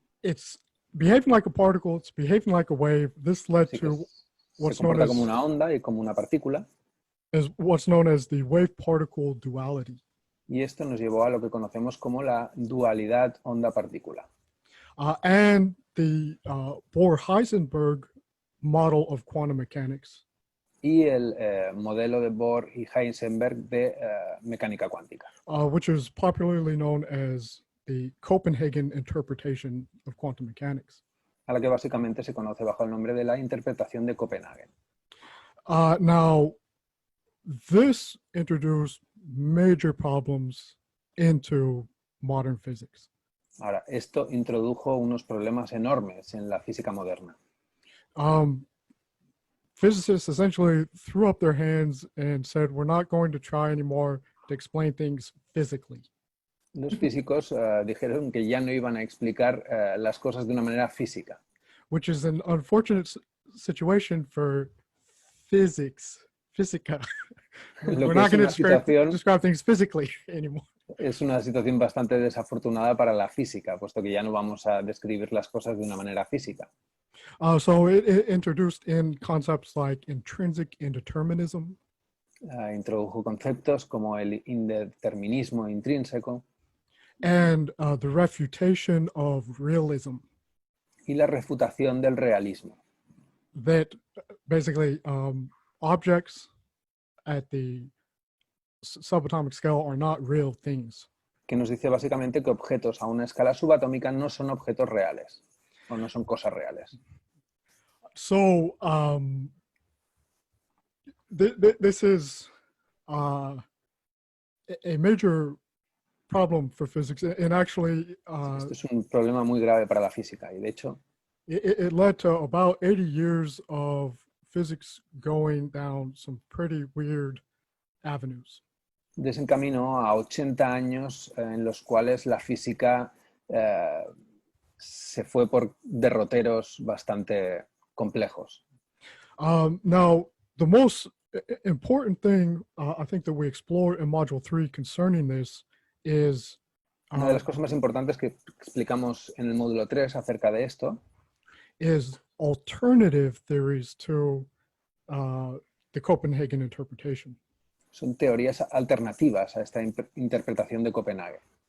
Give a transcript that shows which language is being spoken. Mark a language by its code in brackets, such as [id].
[en] It's behaving like a particle, it's behaving like a wave. This led to [es] se comporta como una onda y como una partícula. [en] Is what's known as the wave-particle duality. [es] Y esto nos llevó a lo que conocemos como la dualidad onda-partícula. [en] And the Bohr-Heisenberg model of quantum mechanics. [es] Y el modelo de Bohr y Heisenberg de mecánica cuántica. [en] Which is popularly known as the Copenhagen interpretation of quantum mechanics. [es] A la que básicamente se conoce bajo el nombre de la interpretación de Copenhagen. [en] Now, this introduced major problems into modern physics. [es] Ahora, esto introdujo unos problemas enormes en la física moderna. [en] Physicists essentially threw up their hands and said, we're not going to try anymore to explain things physically. [es] Los físicos dijeron que ya no iban a explicar las cosas de una manera física. [en] Which is an unfortunate situation for physics. Física. We're not going to describe things physically anymore. [es] Es una situación bastante desafortunada para la física, puesto que ya no vamos a describir las cosas de una manera física. [en] So it introduced in concepts like intrinsic indeterminism. [es] Introdujo conceptos como el indeterminismo intrínseco. [en] And the refutation of realism. [es] Y la refutación del realismo. [en] That basically objects at the subatomic scale are not real things. [es] Que nos dice básicamente que objetos a una escala subatómica no son objetos reales o no son cosas reales. [en] So this is a major problem for physics, and actually [es] esto es un problema muy grave para la física y de hecho [en] it led to about 80 years of physics going down some pretty weird avenues. [es] Desencaminó a 80 años en los cuales la física se fue por derroteros bastante complejos. [en] Now, the most important thing I think that we explore in Module 3 concerning this is [es] una de las cosas más importantes que explicamos en el módulo 3 acerca de esto [en] is alternative theories to the Copenhagen interpretation. [es] Son teorías alternativas a esta interpretación de Copenhague.